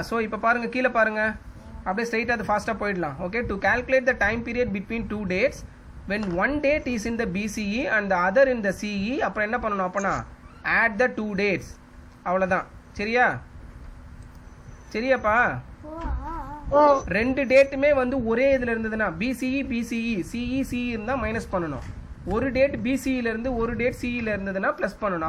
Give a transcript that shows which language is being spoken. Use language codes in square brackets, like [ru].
[ta] So இப்போ பாருங்க, கீழே பாருங்க, அப்படியே ஸ்ட்ரைட்டாக அது ஃபாஸ்ட்டாக போயிடலாம். [en] Okay, to calculate the time period between 2 dates when one date is in the BCE and the other in the CE. [ta] அப்புறம் என்ன பண்ணணும் அப்பனா? [en] add the 2 dates. [ta] அவ்வளோதான். சரியா? சரியாப்பா? ஓ ரெண்டு டேட்டுமே வந்து ஒரே இதில் இருந்ததுன்னா பிசிஇ பிசிஇ சிஇ சிஇ இருந்தால் மைனஸ் பண்ணணும். ஒரு டேட் பிசிஇல இருந்து ஒரு டேட் சிஇல இருந்ததுன்னா ப்ளஸ் பண்ணணும்.